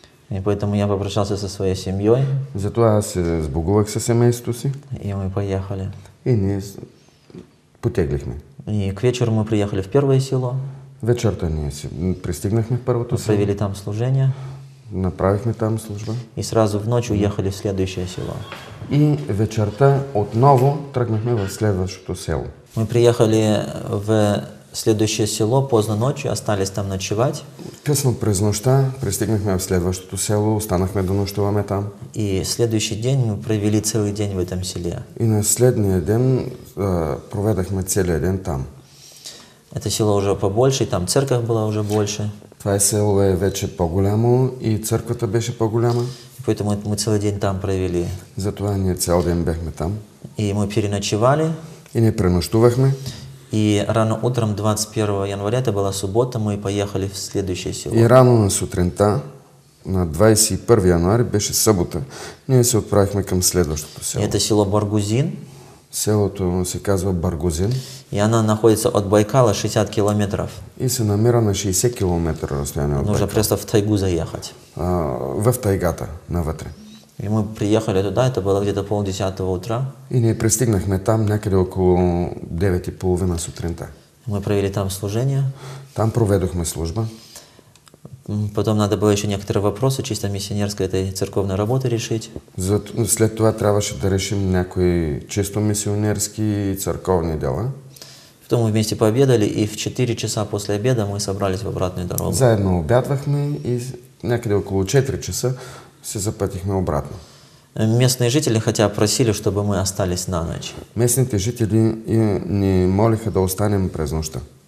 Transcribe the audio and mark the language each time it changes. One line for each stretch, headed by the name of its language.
Russian: И поэтому я попрощался со своей семьей.
Bulgarian: Затова аз се сбогувах със семейството си.
Russian: И мы поехали.
Bulgarian: И ние потеглихме.
Russian: И к вечеру мы приехали в первое село.
Bulgarian: Вечерта ние пристигнахме в първото село.
Russian: Провели там служение.
Bulgarian: Направихме там служба.
Russian: И сразу в ночь уехали в следующее село.
Bulgarian: И вечерта отново тръгнахме в следващото село.
Russian: Мы приехали в следующее село поздно ночью, остались там ночевать.
Bulgarian: Късно през нощта пристигнахме в следващото село, останахме да нощуваме там.
Russian: И следующий день мы провели целый день в этом селе.
Bulgarian: И на следния ден проведахме целия ден там.
Russian: Это село уже побольше, и там церковь была уже больше.
Bulgarian: Това село е вече по-голямо и църквата беше по-голяма.
Russian: Поэтому мы целый день там провели.
Bulgarian: Затова ние цял ден бяхме там.
Russian: И мы переночевали.
Bulgarian: И не пренощувахме.
Russian: И рано утром 21 января, это была суббота, мы поехали в следующее село.
Bulgarian: И рано на сутринта, на 21 януари, беше събота, ние се отправихме към следващото село.
Russian: Это село Баргузин.
Bulgarian: Селото се казва Баргузин.
Russian: И она находится от Байкала 60 километров.
Bulgarian: И се намира на 60 километра разстояние от
Russian: Нужно
Bulgarian: Байкал.
Russian: просто в тайгу заехать.
Bulgarian: В тайгата, навътре.
Russian: И мы приехали туда, это было где-то 9:30 утра.
Bulgarian: И ние пристигнахме там някъде около 9:30 сутринта.
Russian: Мы провели там служение.
Bulgarian: Там проведохме служба.
Russian: Потом надо было еще некоторые вопросы чисто миссионерской этой церковной работы решить.
Bulgarian: След това трябваше да решим някои чисто мисионерски и църковни дела.
Russian: Потом мы вместе пообедали, и в 4 часа после обеда мы собрались в обратную дорогу.
Bulgarian: Заедно обядвахме и някъде около 4 часа се запътихме обратно.
Russian: Местные жители хотя просили, чтобы мы остались на ночь.
Bulgarian: Местните жители ни молиха да останем през нощта.